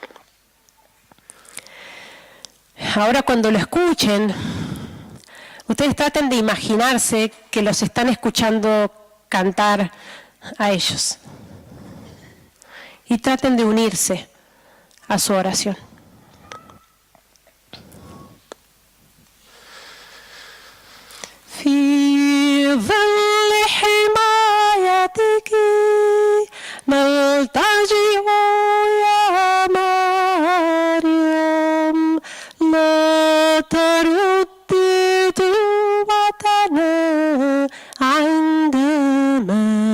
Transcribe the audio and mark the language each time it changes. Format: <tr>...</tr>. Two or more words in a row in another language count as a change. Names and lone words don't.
<es>Ahora, cuando lo escuchen, ustedes traten de imaginarse que los están escuchando cantar a ellos y traten de unirse a su oración.</es> <ar>في ظل حمايتك نلتجئ يا مريم لا تردي توبتنا عندما</ar>